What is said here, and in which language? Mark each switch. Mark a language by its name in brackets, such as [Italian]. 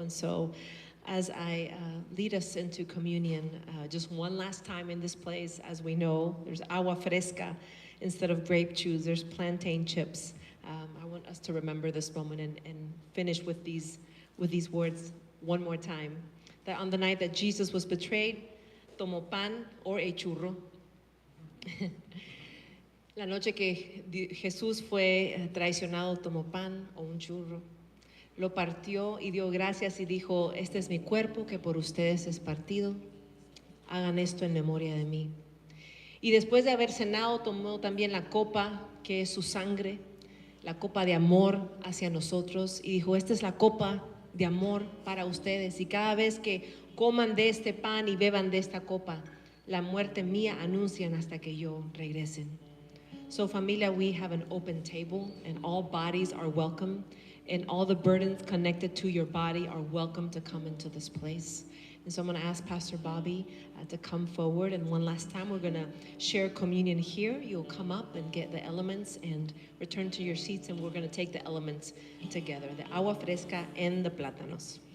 [English] And so as I lead us into communion, just one last time in this place, as we know, there's agua fresca instead of grape juice, there's plantain chips. I want us to remember this moment and finish with these words one more time. That on the night that Jesus was betrayed, [Spanish] tomó pan [English] or a churro. [Spanish] La noche que Jesús fue traicionado, tomó pan o un churro. lo partió y dio gracias y dijo, este es mi cuerpo que por ustedes es partido, hagan esto en memoria de mí. Y después de haber cenado, tomó también la copa, que es su sangre, la copa de amor hacia nosotros, y dijo, esta es la copa de amor para ustedes, y cada vez que coman de este pan y beban de esta copa, la muerte mía anuncian hasta que yo regresen. [English] So familia, we have an open table, and all bodies are welcome, and all the burdens connected to your body are welcome to come into this place. And so I'm going to ask Pastor Bobby to come forward, and one last time we're going to share communion here. You'll come up and get the elements and return to your seats, and we're going to take the elements together, the agua fresca and the plátanos.